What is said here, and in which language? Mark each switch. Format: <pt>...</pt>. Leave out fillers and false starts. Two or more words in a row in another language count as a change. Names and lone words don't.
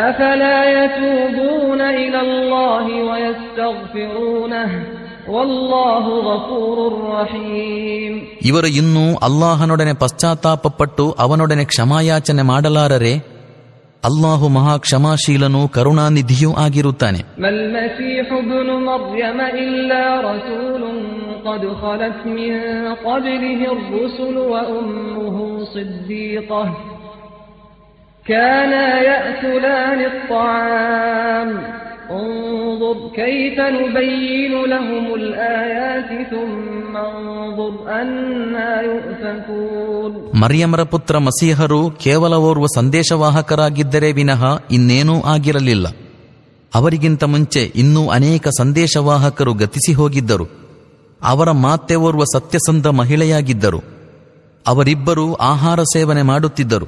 <kn>ಇವರು ಇನ್ನೂ ಅಲ್ಲಾಹನೊಡನೆ ಪಶ್ಚಾತ್ತಾಪಪಟ್ಟು ಅವನೊಡನೆ ಕ್ಷಮಾಯಾಚನೆ ಮಾಡಲಾರರೆ? ಅಲ್ಲಾಹು ಮಹಾ ಕ್ಷಮಾಶೀಲನೂ ಕರುಣಾನಿಧಿಯೂ ಆಗಿರುತ್ತಾನೆ.</kn> <ar>قد خلت من قبله الرسل وأمه صديقة كانا يأكلان الطعام انظر كيف نبين لهم الآيات ثم انظر أنا يؤفكون.</ar> <kn>ಮರಿಯಮರ ಪುತ್ರ ಮಸೀಹರು ಕೇವಲ ಓರ್ವ ಸಂದೇಶವಾಹಕರಾಗಿದ್ದರೆ ವಿನಃ ಇನ್ನೇನೂ ಆಗಿರಲಿಲ್ಲ. ಅವರಿಗಿಂತ ಮುಂಚೆ ಇನ್ನೂ ಅನೇಕ ಸಂದೇಶವಾಹಕರು ಗತಿಸಿ ಹೋಗಿದ್ದರು. ಅವರ ಮಾತೆ ಓರ್ವ ಸತ್ಯಸಂಧ ಮಹಿಳೆಯಾಗಿದ್ದರು. ಅವರಿಬ್ಬರೂ ಆಹಾರ ಸೇವನೆ ಮಾಡುತ್ತಿದ್ದರು.</kn>